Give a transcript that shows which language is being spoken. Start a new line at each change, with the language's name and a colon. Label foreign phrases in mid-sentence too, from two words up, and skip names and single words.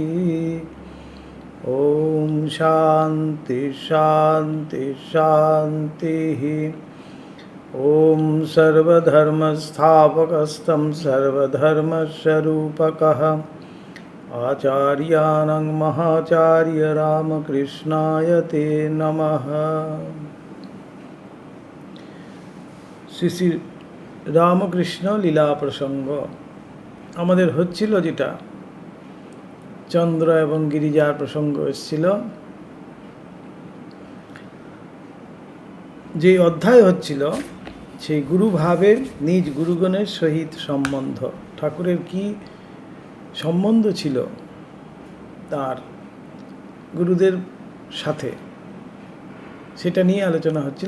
Sanskrit: ॐ शान्ति शान्ति शान्तिः। ॐ सर्वधर्मस्थापकस्तं सर्वधर्मस्वरूपकः आचार्याणां महाचार्य रामकृष्णाय ते नमः।
Bangla: শ্রী শ্রী রামকৃষ্ণ লীলা প্রসঙ্গ আমাদের হচ্ছিল, যেটা চন্দ্র এবং গিরিজার প্রসঙ্গ এসেছিল। যে অধ্যায় হচ্ছিল সেই গুরুভাবের নিজ গুরুগণের সহিত সম্বন্ধ, ঠাকুরের কি সম্বন্ধ ছিল তার গুরুদের সাথে, সেটা নিয়ে আলোচনা হচ্ছিল।